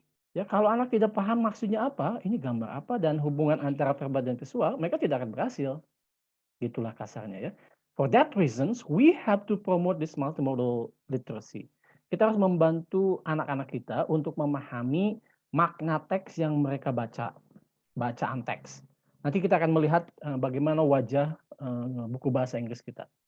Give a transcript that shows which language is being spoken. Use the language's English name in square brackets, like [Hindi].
[Indonesian] Ya, kalau anak tidak paham maksudnya apa, ini gambar apa dan hubungan antara verbal dan visual, mereka tidak akan berhasil. Itulah kasarnya ya. [English] For that reasons, we have to promote this multimodal literacy. [Indonesian] Kita harus membantu anak-anak kita untuk memahami makna teks yang mereka baca, bacaan teks. Nanti kita akan melihat bagaimana wajah buku bahasa Inggris kita.